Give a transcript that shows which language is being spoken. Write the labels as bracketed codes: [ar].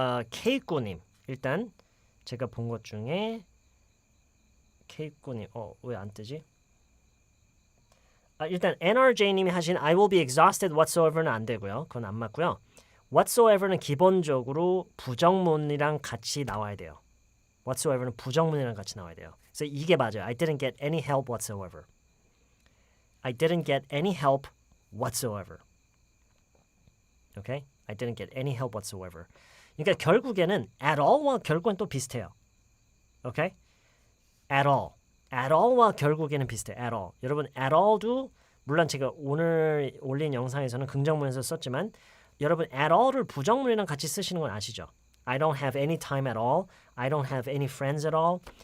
[ko] 케이꾸님 일단 제가 본 것 중에 케이꾸님 왜 안 뜨지? 일단 NRJ님이 하신 [en] I will be exhausted whatsoever [ko] 는 안 되고요. 그건 안 맞고요. whatsoever는 기본적으로 부정문이랑 같이 나와야 돼요. whatsoever는 부정문이랑 같이 나와야 돼요. 그래서 이게 맞아요. [en] I didn't get any help whatsoever. I didn't get any help whatsoever. Okay? I didn't get any help whatsoever. [ko] 그러니까 결국에는 at all와 결국은 또 비슷해요. [en] Okay? At all. [ko] At all와 결국에는 비슷해. [en] At all. [ko] 여러분 at all도 물론 제가 오늘 올린 영상에서는 긍정문에서 썼지만 여러분 at all를 부정문이랑 같이 쓰시는 건 아시죠? [en] I don't have any time at all. I don't have any friends at all.